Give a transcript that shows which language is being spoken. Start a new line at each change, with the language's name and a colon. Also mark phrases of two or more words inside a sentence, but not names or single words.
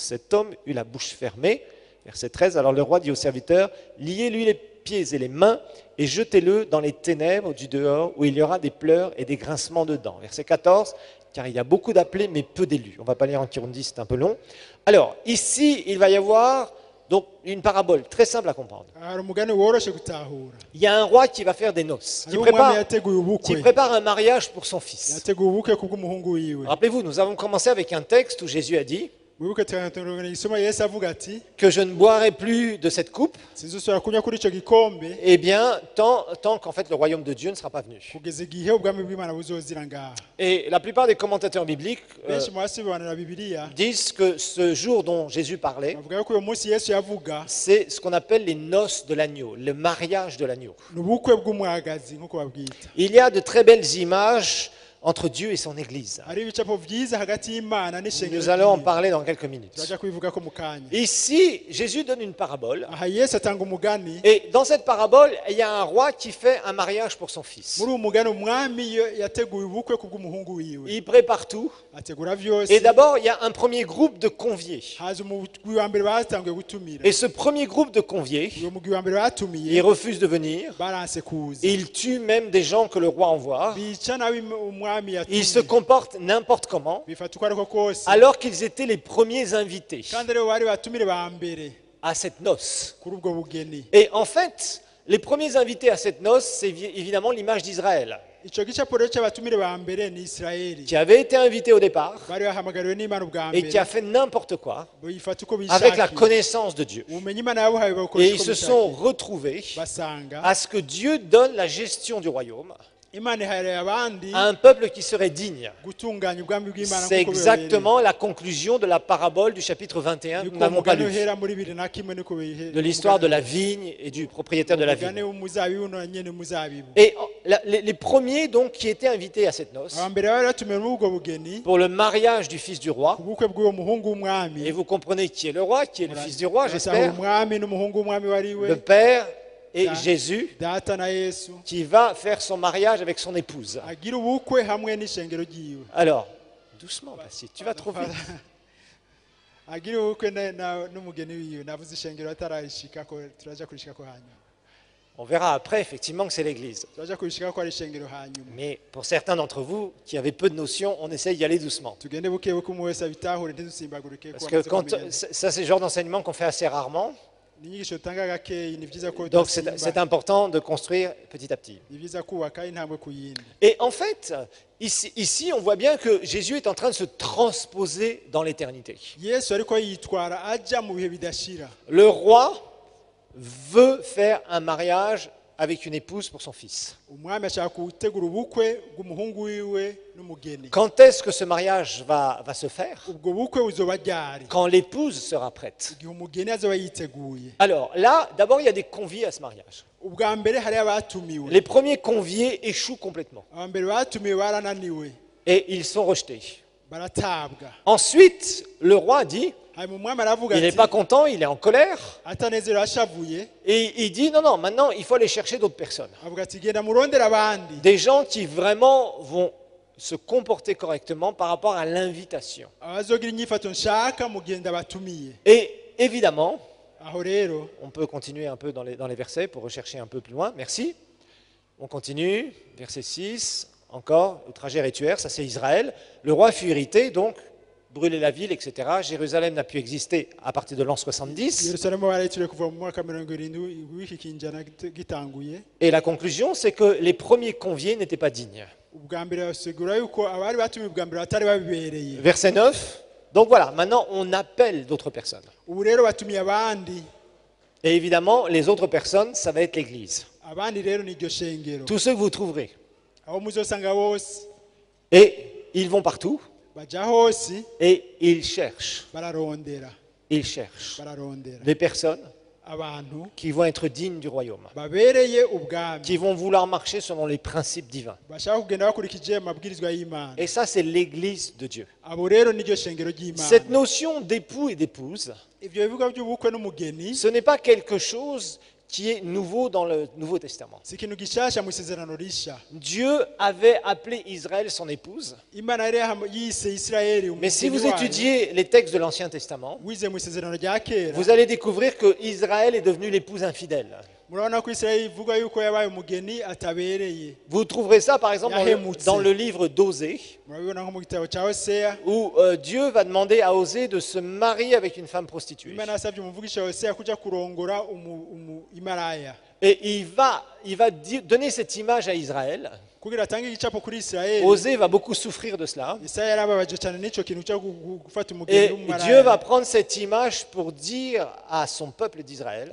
French: Cet homme eut la bouche fermée. Verset 13, alors le roi dit aux serviteurs, « Liez-lui les pieds et les mains et jetez-le dans les ténèbres du dehors où il y aura des pleurs et des grincements de dents. » Verset 14, car il y a beaucoup d'appelés mais peu d'élus. On ne va pas lire en Kirundi, c'est un peu long. Alors, ici, il va y avoir donc une parabole très simple à comprendre.
Rundi: Hari umugani woroshe gutahura.
French: Il y a un roi qui va faire des noces,
Rundi: Hariho umwami yateguye
French: qui
Rundi: ubukwe.
French: prépare un mariage pour son fils.
Rundi: Yateguye ubukwe kubw'umuhungu wiwe.
French: Rappelez-vous, nous avons commencé avec un texte où Jésus a dit
Rundi: Wibuke turatunganya igisoma Yesu avuga ati
French: que je ne boirai plus de cette coupe,
Rundi: sinzosubira kunywa kuri ico gikombe
French: eh bien, tant qu'en fait le royaume de Dieu ne sera pas venu.
Rundi: kugeza igihe ubwami bw'Imana buzozira ngaha.
French: Et la plupart des commentateurs bibliques
Rundi: Benshi mu basibanira Bibiliya
French: disent que ce jour dont Jésus parlait,
Rundi: bavuga yuko uyu munsi Yesu yavuga
French: c'est ce qu'on appelle les noces de l'agneau, le mariage de l'agneau.
Rundi: ni ubukwe bw'umwagazi nk'uko babwita.
French: Il y a de très belles images entre Dieu et son Église.
Rundi: hari ibicapo byiza hagati y'Imana n'ishengero
French: Nous allons en
Rundi: ryiwe.
French: parler dans quelques minutes.
Rundi: turaja kubivugako mu kanya.
French: Ici, Jésus donne une parabole.
Rundi: Aha Yesu atanga umugani.
French: Et dans cette parabole, il y a un roi qui fait un mariage pour son fils.
Rundi: muri uwo mugani umwami yateguye ubukwe kubw'umuhungu wiwe,
French: Il prépare tout.
Rundi: ategura vyose.
French: Et d'abord, il y a un premier groupe de conviés.
Rundi: haza umugwi wa mbere batanguye gutumira.
French: Et ce premier groupe de conviés,
Rundi: uwo mugwi wa mbere batumiye
French: ils refusent de venir.
Rundi: baranse kuza.
French: Ils tuent même des gens que le roi envoie.
Rundi: bica nabi umwami
French: Ils se
Rundi: yatumye.
French: comportent n'importe comment,
Rundi: bifata uko ariko kose.
French: alors qu'ils étaient les premiers invités
Rundi: kandi rero bari batumire ba mbere
French: à cette noce.
Rundi: kuri ubwo bugeni.
French: Et en fait, les premiers invités à cette noce, c'est évidemment l'image d'Israël,
Rundi: ico gicapo rero c'abatumire ba mbere ni Isirayeli,
French: qui avait été invité au départ
Rundi: bari bahamagariwe n'Imana ubwa
French: et qui a
Rundi: mbere,
French: fait n'importe quoi
Rundi: bifata uko
French: avec la
Rundi: bishakiye.
French: connaissance de Dieu.
Rundi: ubumenyi Imana yabuhaye
French: Et
Rundi: babukoresha
French: ils
Rundi: uko
French: se sont
Rundi: bishakiye.
French: retrouvés
Rundi: basanga
French: à ce que Dieu donne la gestion du royaume
Rundi: Imana ihaye abandi
French: à un peuple qui serait digne.
Rundi: gutunganya ubwami bw'Imana
French: C'est
Rundi: nk'uko
French: exactement la conclusion de la parabole du chapitre 21 que nous n'avons pas lu,
Rundi: uhera muri 21 niko bihe
French: de l'histoire de la vigne et du propriétaire de la
Rundi: umugani
French: vigne.
Rundi: w'umuzabibu na nyene umuzabibu.
French: Et les premiers donc qui étaient invités à cette noce
Rundi: aba mbere bari batumiwe muri ubwo bugeni
French: pour le mariage du fils du roi,
Rundi: ubukwe bw'uwo muhungu
French: et
Rundi: w'umwami.
French: vous comprenez qui est le roi, qui est le fils du roi,
Rundi: Urasanga
French: j'espère,
Rundi: umwami n'umuhungu w'umwami wariwe
French: le père et
Rundi: Da-
French: Jésus,
Rundi: data na Yesu
French: qui va faire son mariage avec son épouse.
Rundi: agira ubukwe hamwe n'ishengero ryiwe.
French: Alors, doucement, Bastien, tu vas trop vite.
Rundi: agira ubukwe n'umugeni wiwe. navuze ishengero atararishikako, turaja kurishikako hanyuma.
French: On verra après, effectivement, que c'est l'Église.
Rundi: turaja kurishikako ari ishengero hanyuma.
French: Mais pour certains d'entre vous qui avaient peu de notions, on essaye d'y aller doucement.
Rundi: tugende buke buke umwe wese abitahure ntidusimbagurike
French: Parce
Rundi: ko
French: que
Rundi: amaze
French: quand,
Rundi: kumenya.
French: ça, c'est le genre d'enseignement qu'on fait assez rarement.
Rundi: ni inyigisho utanga gakeyi, ni byiza ko
French: Donc, c'est
Rundi: udasimba.
French: important de construire petit à petit.
Rundi: ni byiza kubaka intambwe ku yindi.
French: Et en fait, ici, on voit bien que Jésus est en train de se transposer dans l'éternité.
Rundi: Yesu ariko yitwara aja mu bihe bidashira.
French: Le roi veut faire un mariage avec une épouse pour son fils.
Rundi: umwami ashaka gutegura ubukwe bw'umuhungu wiwe n'umugeni.
French: Quand est-ce que ce mariage va se faire?
Rundi: ubwo bukwe buzoba ryari?
French: Quand l'épouse sera prête.
Rundi: igihe umugeni azoba yiteguye.
French: Alors là, d'abord, il y a des conviés à ce mariage.
Rundi: ubwa mbere hari abatumiwe.
French: Les premiers conviés échouent complètement
Rundi: aba mbere batumiwe barananiwe,
French: et ils sont rejetés.
Rundi: baratabwa.
French: Ensuite, le roi dit,
Rundi: hanyuma umwami aravuga
French: il n'est
Rundi: ati
French: pas content, il est en colère,
Rundi: atanezerewe ashavuye,
French: et il dit, non, maintenant, il faut aller chercher d'autres personnes.
Rundi: avuga ati genda murondera abandi,
French: Des gens qui vraiment vont se comporter correctement par rapport à l'invitation.
Rundi: abazogira inyifato nshaka mugenda batumiye.
French: Et évidemment,
Rundi: aho rero
French: on peut continuer un peu dans les versets pour rechercher un peu plus loin. Merci. On continue. Verset 6, encore, le trajet rituaire, ça c'est Israël. Le roi fut irrité, donc, brûler la ville, etc. Jérusalem n'a pu exister à partir de l'an 70.
Rundi: yerusalemu barayitiriwe kuva mu mwaka 70 w'iki kinjana gitanguye.
French: Et la conclusion, c'est que les premiers conviés n'étaient pas dignes.
Rundi: ubwa mbere basigura yuko abari batumiwe ubwa mbere batari babibereye.
French: Verset 9. Donc voilà, maintenant on appelle d'autres personnes.
Rundi: ubu rero batumiye abandi,
French: Et évidemment, les autres personnes, ça va être l'Église.
Rundi: abandi rero ni iryo shengero.
French: Tous ceux que vous trouverez.
Rundi: aho muzosanga bose
French: Et ils vont partout
Rundi: baja hose
French: et ils cherchent.
Rundi: bararondera
French: Ils cherchent
Rundi: bararondera
French: des personnes
Rundi: abantu
French: qui vont être dignes du royaume,
Rundi: babereye ubwami,
French: qui vont vouloir marcher selon les principes divins.
Rundi: bashaka kugenda bakurikije amabwirizwa y'Imana.
French: Et ça, c'est l'Église de Dieu.
Rundi: abo rero niryo shengero ry'Imana.
French: Cette notion d'époux et d'épouse,
Rundi: ivyo bivuga by'ubukwe n'umugeni
French: ce n'est pas quelque chose qui est nouveau dans le Nouveau Testament.
Rundi: si ikintu gishasha mu isezerano risha.
French: Dieu avait appelé Israël son épouse,
Rundi: Imana yari yise Isirayeli
French: mais si
Rundi: umugeni
French: vous
Rundi: wayo.
French: étudiez les textes de l'Ancien Testament,
Rundi: wize mu isezerano rya kera,
French: vous allez découvrir que Israël est devenu l'épouse infidèle.
Rundi: murabona ko Isirayeli ivuga yuko yabaye umugeni atabereye.
French: Vous trouverez ça par exemple
Rundi: Yahemutse.
French: dans le livre d'Osée,
Rundi: murabibona nko mu gitabo cya Hoseya.
French: où Dieu va demander à Osée de se marier avec une femme prostituée.
Rundi: Imana yasabye umuvugisha Hoseya kuja kurongora imaraya
French: Et il va donner cette image à Israël.
Rundi: kugira atange igicapo kuri Isirayeli.
French: Osée va beaucoup souffrir de cela.
Rundi: Isaya yarababaje cyane n'ico kintu cyo gufata umugeni
French: Et Dieu
Rundi: w'umumaraya.
French: va prendre cette image pour dire à son peuple d'Israël